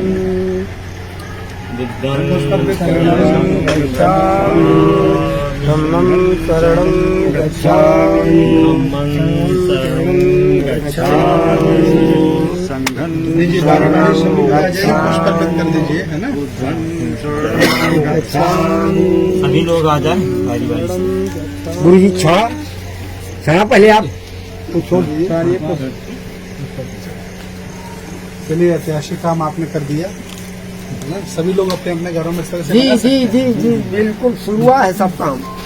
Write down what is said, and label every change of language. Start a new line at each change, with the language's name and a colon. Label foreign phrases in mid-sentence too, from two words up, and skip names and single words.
Pali: बुद्धं शरणं गच्छामि, धम्मं शरणं गच्छामि, शरणं गच्छामि, संघं शरणं गच्छामि,
Hindi: है ना।
Pali: बुद्धं शरणं गच्छामि।
Hindi: सभी लोग आ जाए बारी बारी से। गुरु जी क्षणा पहले आप पूछो। चलिए, ऐतिहासिक काम आपने कर दिया ना। सभी लोग अपने अपने घरों में जी जी जी जी बिल्कुल शुरू हुआ है सब काम।